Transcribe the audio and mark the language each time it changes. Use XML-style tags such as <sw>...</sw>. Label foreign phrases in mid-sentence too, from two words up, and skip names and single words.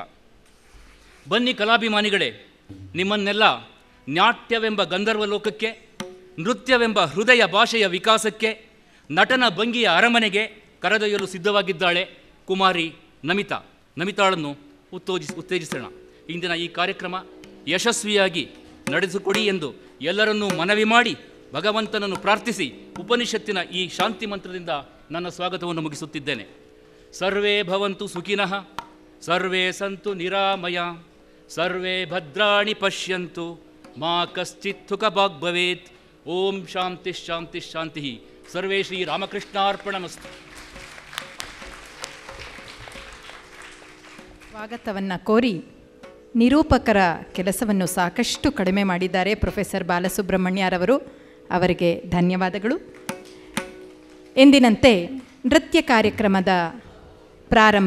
<kn>ಬನ್ನಿ ಕಲಾಭಿಮಾನಿಗಳೇ, ನಿಮ್ಮನ್ನೆಲ್ಲ ನಾಟ್ಯವೆಂಬ ಗಂಧರ್ವ ಲೋಕಕ್ಕೆ, ನೃತ್ಯವೆಂಬ ಹೃದಯ ಭಾಷೆಯ ವಿಕಾಸಕ್ಕೆ, ನಟನ ಭಂಗಿಯ ಅರಮನೆಗೆ ಕರೆದೊಯ್ಯಲು ಸಿದ್ಧವಾಗಿದ್ದಾಳೆ ಕುಮಾರಿ ನಮಿತಾಳನ್ನು ಉತ್ತೇಜಿಸೋಣ. ಇಂದಿನ ಈ ಕಾರ್ಯಕ್ರಮ ಯಶಸ್ವಿಯಾಗಿ ನಡೆಸಿಕೊಡಿ ಎಂದು ಎಲ್ಲರನ್ನೂ ಮನವಿ ಮಾಡಿ ಭಗವಂತನನ್ನು ಪ್ರಾರ್ಥಿಸಿ ಉಪನಿಷತ್ತಿನ ಈ ಶಾಂತಿ ಮಂತ್ರದಿಂದ ನನ್ನ ಸ್ವಾಗತವನ್ನು ಮುಗಿಸುತ್ತಿದ್ದೇನೆ.</kn> <sa>ಸರ್ವೇ ಭವಂತು ಸುಖಿನಃ, ಸರ್ವೇ ಸಂತು ನಿರಾಮಯ, ಸರ್ವೇ ಭದ್ರಾಣಿ ಪಶ್ಯಂತು, ಮಾ ಕಶ್ಚಿತ್ ದುಃಖಭಾಗ್ ಭವೇತ್. ಓಂ ಶಾಂತಿ ಶಾಂತಿ ಶಾಂತಿ. ಸರ್ವೇ ಶ್ರೀ ರಾಮಕೃಷ್ಣಾರ್ಪಣಮಸ್ತು.</sa> <kn>ಸ್ವಾಗತವನ್ನು ಕೋರಿ ನಿರೂಪಕರ ಕೆಲಸವನ್ನು ಸಾಕಷ್ಟು ಕಡಿಮೆ ಮಾಡಿದ್ದಾರೆ ಪ್ರೊಫೆಸರ್ ಬಾಲಸುಬ್ರಹ್ಮಣ್ಯರವರು. ಅವರಿಗೆ ಧನ್ಯವಾದಗಳು. ಎಂದಿನಂತೆ ನೃತ್ಯ ಕಾರ್ಯಕ್ರಮದ ಪ್ರಾರಂಭ.</kn>